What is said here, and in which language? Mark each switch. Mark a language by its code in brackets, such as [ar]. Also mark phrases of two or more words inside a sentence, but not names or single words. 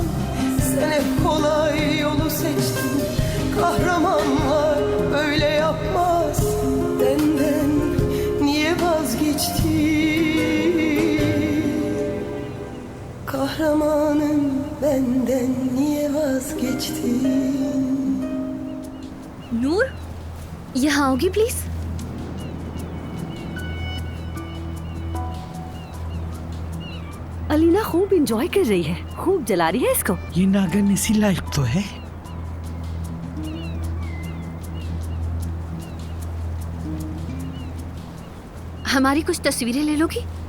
[tr] Sen hep kolay yolu seçtin. Kahramanlar öyle yapmaz. Benden niye vazgeçtin? Kahramanım benden niye vazgeçtin? [hi] नूर, यहाँ आओगी प्लीज? अलीना खूब एंजॉय कर रही है, खूब जला रही है इसको। ये नागन इसी लायक तो है। हमारी कुछ तस्वीरें ले लोगी?